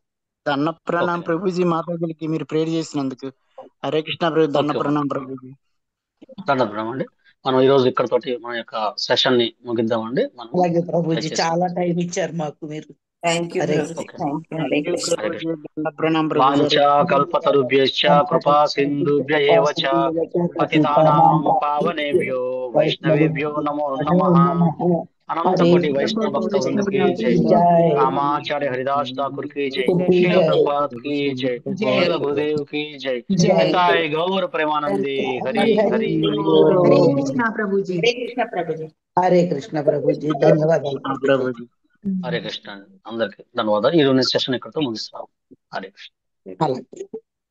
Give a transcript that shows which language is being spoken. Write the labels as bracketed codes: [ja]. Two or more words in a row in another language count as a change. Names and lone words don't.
[te] దండ ప్రణామం ప్రభుజీ మాతాజీలకి మీరు ప్రేయర్ చేసినందుకు. హరే కృష్ణ ప్రభు దండ ఓకే. ప్రణామం ప్రభుజీ. దండప్రణామం అండి. మనం ఈ రోజు ఇక్కడతోటి మన యొక్క సెషన్ ని ముగిద్దామండి. మనం అలాగే ప్రభుజీ, దయచేసి చాలా టైం ఇచ్చారు మాకు మీరు. [en] thank you [te] హరే ప్రభుజీ. ఓకే. [en] thank you. హరే thank you [te] కృష్ణ. హరే ప్రభుజీ కృష్ణ. దండ ప్రణామం ప్రభుజీ. హరే [sa] వాంఛా కల్పతరుభ్యశ్చ కృపా సింధుభ్య ఏవ చ పతితానాం పావనేభ్యో వైష్ణవేభ్యో నమో నమః. [hi] अनंत कोटि वैष्णव भक्त वृंद की जय. रामाचार्य हरिदास ठाकुर की जय. शील प्रभुपाद की जय. शील गुरुदेव की जय. निताय गौर प्रेमानंदे. हरि हरि [te] హరే కృష్ణ ప్రభుజీ. హరే కృష్ణ ప్రభుజీ. హరే కృష్ణ ప్రభుజీ. ధన్యవాదాలు ప్రభుజీ. ప్రభుజీ. హరే కృష్ణ. అందరికి ధన్యవాదాలు. ఈ రోజు సెషన్ ఇక్కడితో ముగిస్తాం. హరే కృష్ణ. అలాగే.